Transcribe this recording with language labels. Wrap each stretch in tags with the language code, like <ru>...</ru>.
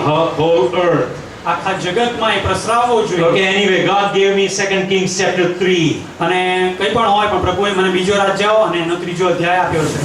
<en>The whole earth.</en> <gu>આખા જગતમાં એ પ્રસરાવવો જોઈએ.</gu> <en>Okay, anyway, God gave me 2 Kings chapter 3</en> <gu>અને કંઈ પણ હોય પણ પ્રભુએ મને બીજો રાજ્ય અને એનો ત્રીજો અધ્યાય આપ્યો છે.</gu>